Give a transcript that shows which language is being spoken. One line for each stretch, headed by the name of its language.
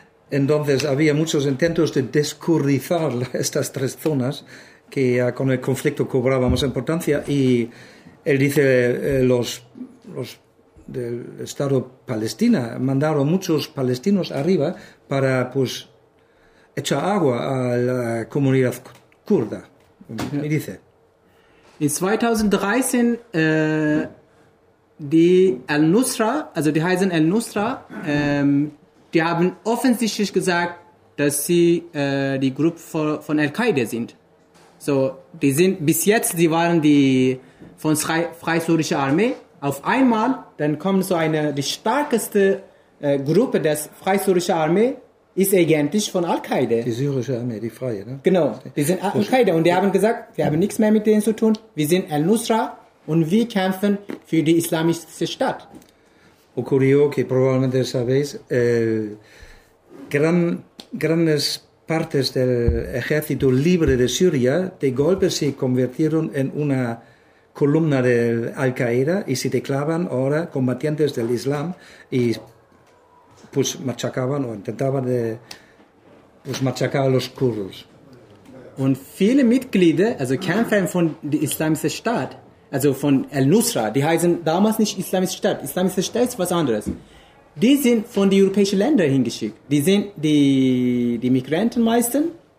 Spanish: Entonces había muchos intentos de descurdizar estas tres zonas que con el conflicto cobraba más importancia, y él dice los del Estado Palestina mandaron muchos palestinos arriba para pues echar agua a la comunidad kurda. Y dice
German: en 2013 die Al-Nusra, also die heißen Al-Nusra, die haben offensichtlich gesagt, dass sie die Gruppe von Al-Qaida sind. So, die sind bis jetzt, sie waren die von Freie Syrische Armee. Auf einmal, dann kommt so eine, die starkeste Gruppe des Freie Syrische Armee ist eigentlich von Al-Qaida. Die syrische Armee, die Freie, ne? Genau, die sind Al-Qaida und die haben gesagt, wir haben nichts mehr mit denen zu tun, wir sind Al-Nusra. Und wir kämpfen für die islamische Stadt.
Spanish: Ocurrió que probablemente sabéis, grandes partes del ejército libre de Siria de golpe se convirtieron en una columna de Al-Qaeda y se declaraban ahora combatientes del Islam y pues machacaban o intentaban de pues machacar a los kurdos.
German: Und viele Mitglieder, also Kämpfer von der Islamischen Staat, also von Al-Nusra, die heißen damals nicht Islamische Staat, Islamische Staat ist was anderes. Die sind von den europäischen Ländern hingeschickt. Die sind die Migranten meisten.